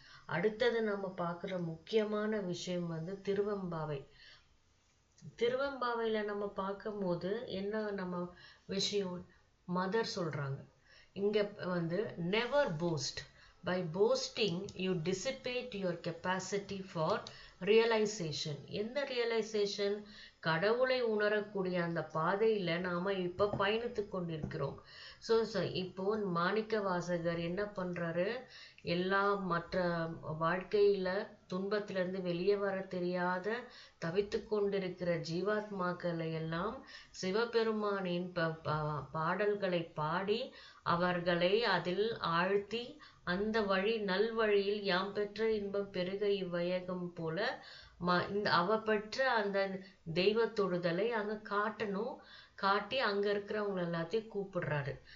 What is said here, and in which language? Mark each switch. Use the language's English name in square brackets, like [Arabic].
[Tamil] அடுத்தது நம்ம பார்க்குற முக்கியமான விஷயம் திருவெம்பாவை. திருவெம்பாவையில நம்ம பார்க்கும்போது என்ன நம்ம விஷயம் மதர் சொல்றாங்க, இங்க never post. [English] By boasting, you dissipate your capacity for realization. [Tamil] எந்த realization? கடவுளை உணரக்கூடிய அந்த பாதையில நாம இப்ப பயணித்து கொண்டிருக்கிறோம். ஸோ இப்போ மாணிக்க வாசகர் என்ன பண்றாரு? எல்லா மற்ற வாழ்க்கையில துன்பத்திலிருந்து வெளியே வர தெரியாத தவித்து கொண்டிருக்கிற ஜீவாத்மாக்களை எல்லாம் சிவபெருமானின் பாடல்களை பாடி அவர்களை அதில் ஆழ்த்தி அந்த நல்வழியில் யாம் பெற்ற இன்பம் பெருக இவ்வையகம் போல அவ பெற்ற அந்த தெய்வ தொடுதலை அங்க காட்டி அங்க இருக்கிறவங்க எல்லாத்தையும் கூப்பிடுறாரு.